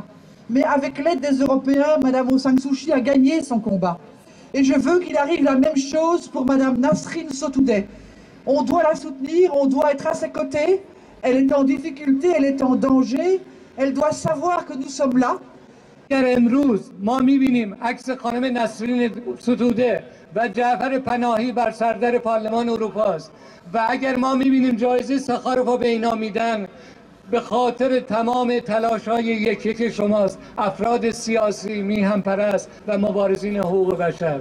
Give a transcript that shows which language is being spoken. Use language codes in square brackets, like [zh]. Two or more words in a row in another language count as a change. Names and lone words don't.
[fr] Mais avec l'aide des Européens, Madame Aung San Suu Kyi a gagné son combat. Et je veux qu'il arrive la même chose pour Madame Nasrin Sotoudeh. On doit la soutenir, on doit être à ses côtés. Elle est en difficulté, elle est en danger. Elle doit savoir que nous sommes là. [fa] امروز ما می‌بینیم عکس خانم نسرین ستوده و جعفر پناهی بر سردر پارلمان اروپا است و اگر ما می‌بینیم جایزه سخاروف به اینا میدن به خاطر تمام تلاش‌های یک شماست، افراد سیاسی، میهن پرست و مبارزین حقوق بشر.